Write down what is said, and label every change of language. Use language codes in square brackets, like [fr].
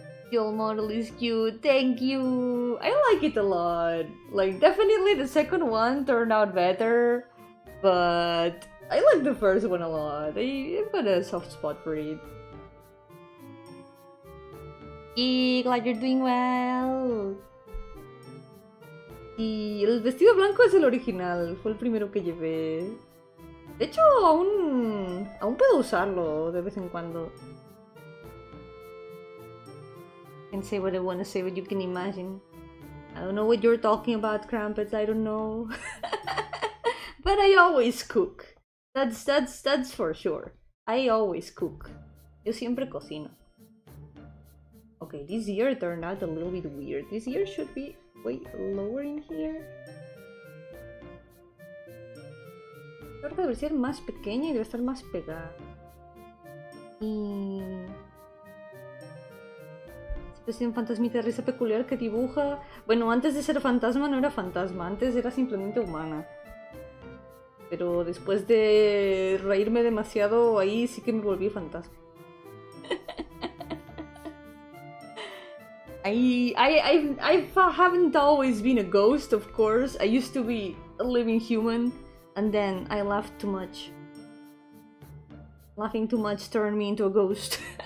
[en] Your model is cute, thank you! I like it a lot. Like, definitely the second one turned out better, but I like the first one a lot. I've got a soft spot for it. Yay, glad you're doing well! [es] Y el vestido blanco es el original, fue el primero que llevé. De hecho, aún Aún puedo usarlo de vez en cuando. [en] I can say what I want to say, but you can imagine. I don't know what you're talking about, Crumpets, I don't know. But I always cook. That's for sure. I always cook. [es] Yo siempre cocino. [en] Okay, this ear turned out a little bit weird. This ear should be way lower in here. [es] Esta parte debe ser más pequeña y debe estar más pegada. Y... es un fantasmita de risa peculiar que dibuja... Bueno, antes de ser fantasma no era fantasma, antes era simplemente humana. Pero después de reírme demasiado, ahí sí que me volví fantasma. [en] I haven't always been a ghost, of course. I used to be a living human, and then I laughed too much. Laughing too much turned me into a ghost.